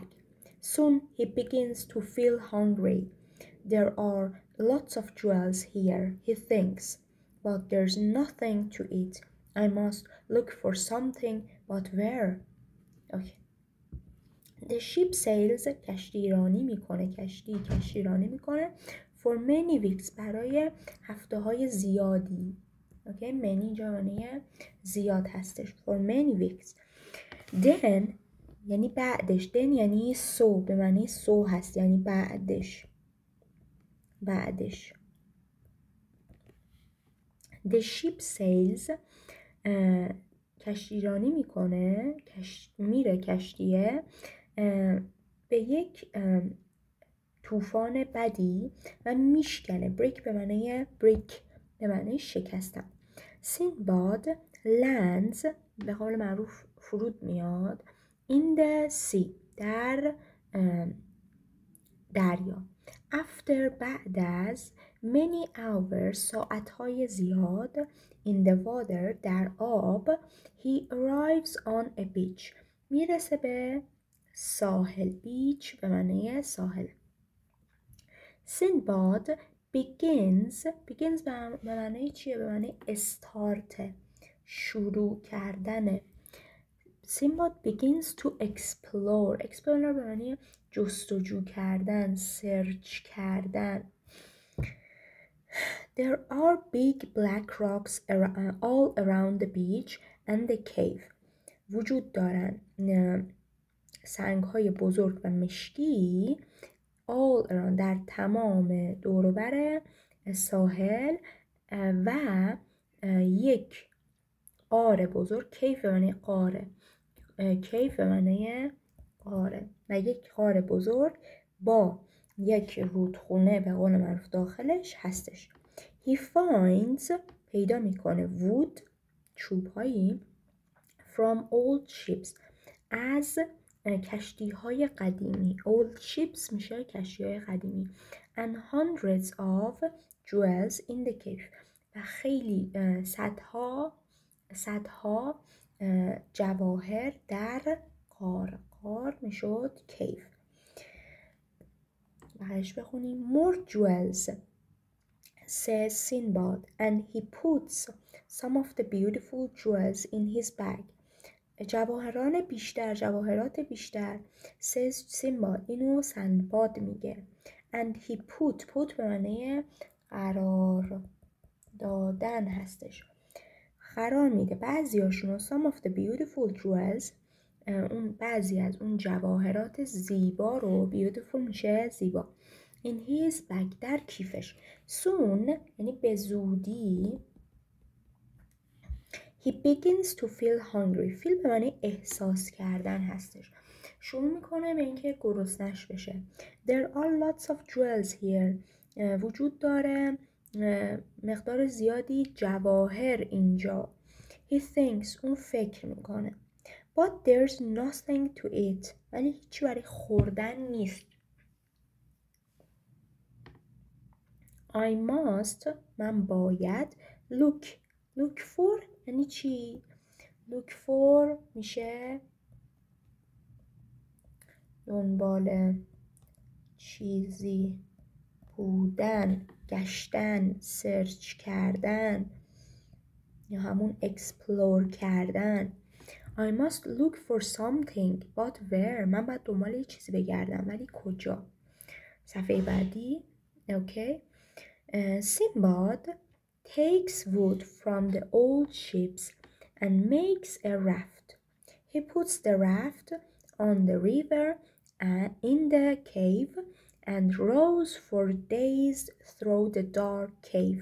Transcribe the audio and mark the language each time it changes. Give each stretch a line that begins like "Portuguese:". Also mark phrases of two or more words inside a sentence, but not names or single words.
English: Soon he begins to feel hungry. There are lots of jewels here, he thinks, but there's nothing to eat. I must look for something, but where? Okay. The ship sails
Persian: کشتی رانی میکنه کشتی رانی میکنه
English: for many weeks
Persian: برای هفته های زیادی.
English: okay many
Persian: اینجا معنی زیاد هستش
English: for many weeks.
Persian: then یعنی بعدش then یعنی so به معنی so هست یعنی بعدش
English: the ship sails
Persian: کشتی رانی میکنه میره کشتیه به یک طوفان بدی و میشکنه. بریک به معنی شکستن. سینباد lands به قول معروف فرود میاد in the sea در دریا.
English: after
Persian: بعد از
English: many hours
Persian: ساعتهای زیاد
English: in the water
Persian: در آب
English: he arrives on a beach
Persian: میرسه به ساحل. بیچ به معنی ساحل. سینباد begins به معنی چیه؟ به معنی استارت شروع کردنه. سینباد
English: begins to explore
Persian: به معنی جستجو کردن سرچ کردن.
English: There are big black rocks all around the beach and the cave.
Persian: وجود دارن سنگ های بزرگ و مشکی
English: all around
Persian: در تمام دوروبر ساحل و یک غار بزرگ. کیف به معنی غاره و یک غار بزرگ با یک رودخونه به قول معروف داخلش هستش.
English: He finds
Persian: پیدا میکنه wood چوبهایی
English: from old ships
Persian: از کشتی های قدیمی.
English: old ships
Persian: میشه کشتی های قدیمی.
English: and hundreds of jewels in the cave
Persian: و خیلی صدها جواهر در غار میشد
English: cave.
Persian: بعدش بخونیم
English: more jewels says Sinbad and he puts some of the beautiful jewels in his bag.
Persian: جواهرات بیشتر
English: says Sinbad
Persian: اینو سندباد میگه.
English: and he put
Persian: به معنی قرار دادن هستش. قرار میده بعضیاشونو
English: some of the beautiful jewels
Persian: اون بعضی از اون جواهرات زیبا رو beautiful میشه زیبا
English: in his bag
Persian: در کیفش.
English: soon
Persian: یعنی به زودی
English: he begins to feel hungry.
Persian: feel به معنی احساس کردن هستش. شروع میکنه به اینکه گرسنش بشه.
English: there are lots of jewels here.
Persian: وجود داره مقدار زیادی جواهر اینجا.
English: he thinks
Persian: اون فکر میکنه
English: but there's nothing to eat.
Persian: ولی هیچی برای خوردن نیست.
English: I must
Persian: من باید
English: look for
Persian: یعنی چی؟
English: look for
Persian: میشه دنبال چیزی بودن گشتن سرچ کردن یا همون explore کردن.
English: I must look for something but where.
Persian: من باید دنبال یه چیزی بگردم ولی کجا؟ صفحه بعدی.
English: okay. Sinbad takes wood from the old ships and makes a raft. He puts the raft on the river and in the cave and rows for days through the dark cave.